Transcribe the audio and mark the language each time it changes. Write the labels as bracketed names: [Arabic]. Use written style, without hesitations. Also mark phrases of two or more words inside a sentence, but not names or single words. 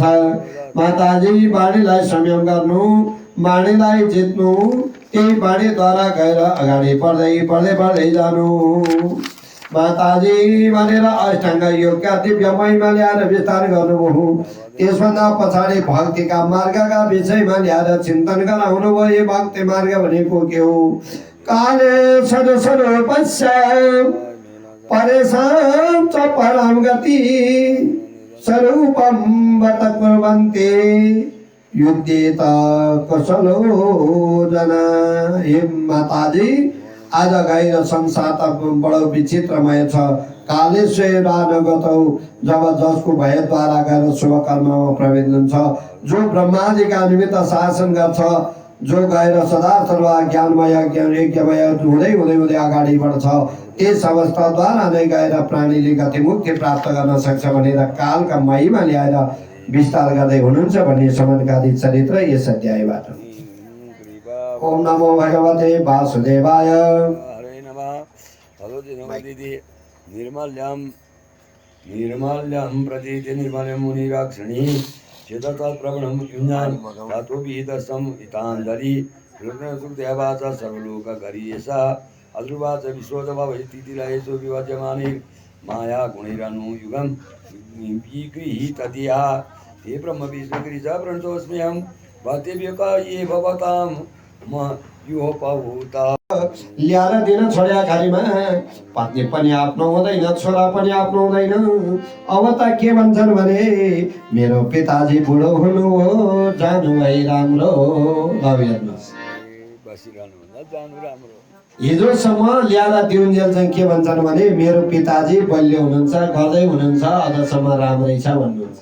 [Nepali] माताजी, वाणीलाई संयम गर्नु, वाणीलाई जित्नु, त्यही वाणीद्वारा गएर अगाडि बढ्दै जानु माताजी भनेर अष्टाङ्ग योगका दिव्य महिमा ल्याएर विस्तार गर्नुभयो। त्यसभन्दा पछाडि भक्तिका मार्गका विषयमा ल्याएर चिन्तन गराउनु भयो। भक्ति मार्ग भनेको के हो? [Sanskrit] काले स्वरूपस्य परेशान च परम गति स्वरूपम वत कुर्वन्ते युद्धेत कुशलो जना। [Nepali] हे माताजी, आज गएर संसार त बडो विचित्रमय छ। कालेश्वरानुगतौ, जब जसको भयद्वारा गएर शुभ कर्ममा प्रवेश हुन्छ, जो ब्रह्मादिका निमित्त शासन गर्छ, जो गएर सदा सर्वदा ज्ञानमय यज्ञमय हुँदै हुँदै हुँदै अगाडि बढ्छ, यस अवस्थाद्वारा नै गएर प्राणीले गतिमुक्ति प्राप्त गर्न सक्छ भनेर कालका महिमा ल्याएर विस्तार गर्दै हुनुहुन्छ भन्ने समन्कादित चरित्र यस अध्यायबाट। [Sanskrit] ओम नमो भगवते वासुदेवाय। हरे नमः। भगवती नमोदिति निर्मल्यं प्रतीति निर्मल्यं मुनिराक्षिणी चेतत्प्रवणं युञ्जान धातोभिः दर्शम् इताञ्जलि रुद्रसुखदेवाच सर्वलोकगरीयसा अध्रुवाच विश्वोदभवैतिथिलयेषु विभज्यमाने माया गुणैरनुयुगं विगृहीतधिया हे ब्रह्म विष्णुगिरिज प्रणतोऽस्म्यहं भक्तिव्यका ये भवतां म योपभूता। [Nepali] ल्याएर दिन छोड्या खालीमा पत्नी पनि आफ्नो हुँदैन, छोरा पनि आफ्नो हुँदैन। अब त के भन्छन् भने मेरो पिताजी बुढो हुनु हो, जानु है राम्रो। हिजोसम्म ल्याएर दिउन्जेल चाहिँ के भन्छन् भने मेरो पिताजी बलियो हुनुहुन्छ, गर्दै हुनुहुन्छ, अझसम्म राम्रै छ भन्नुहुन्छ।